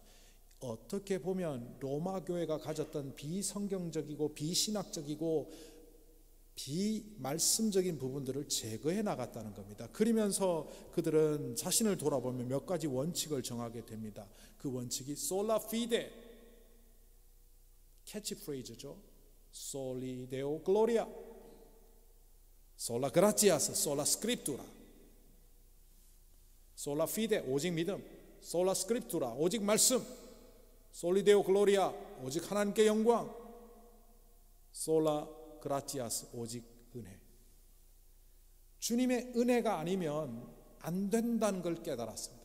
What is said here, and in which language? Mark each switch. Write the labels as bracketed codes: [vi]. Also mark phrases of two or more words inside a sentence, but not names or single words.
[ko] 어떻게 보면 로마 교회가 가졌던 비성경적이고 비신학적이고 비말씀적인 부분들을 제거해 나갔다는 겁니다. 그러면서 그들은 자신을 돌아보면 몇 가지 원칙을 정하게 됩니다. 그 원칙이 [la] Sola Fide, [ko] 캐치프레이즈죠. [la] Soli Deo Gloria, Sola Gratias, Sola Scriptura. Sola Fide, [ko] 오직 믿음. [la] Sola Scriptura, [ko] 오직 말씀. [la] Soli Deo Gloria, [ko] 오직 하나님께 영광. [la] Sola Gratias, [ko] 오직 은혜. 주님의 은혜가 아니면 안 된다는 걸 깨달았습니다.